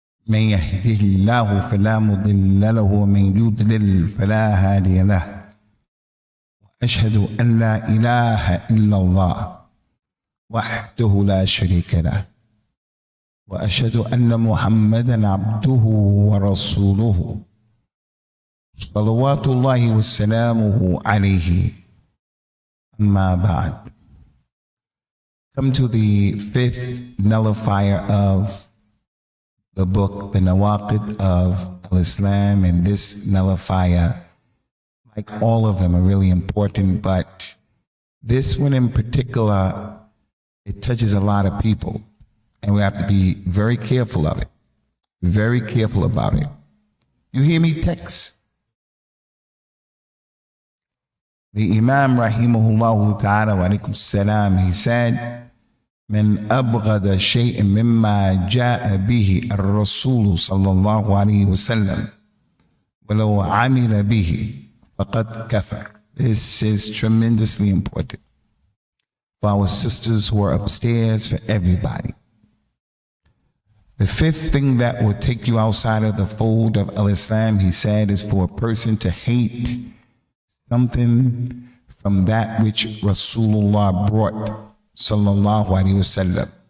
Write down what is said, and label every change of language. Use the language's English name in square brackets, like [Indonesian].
[Arabic] من يهده الله فلا مضل له ومن يضلل فلا هادي له وأشهد أن لا إله إلا الله وحده لا شريك له وأشهد أن محمدا عبده ورسوله صلوات الله وسلامه عليه أما بعد. [English] Come to the fifth nullifier of the book, the Nawaqid of Islam, and this nullifier, like all of them, are really important, but this one in particular, it touches a lot of people, and we have to be very careful of it, very careful about it. You hear me text? The Imam rahimahullah ta'ala wa alaykum salam, he said, [Arabic] من أبغض شيء مما جاء به الرسول صلى الله عليه وسلم ولو عمل به فقد كفر. [English] This is tremendously important for our sisters who are upstairs, for everybody. The fifth thing that will take you outside of the fold of Al-Islam, he said, is for a person to hate something from that which Rasulullah brought sallallahu alaihi wasallam.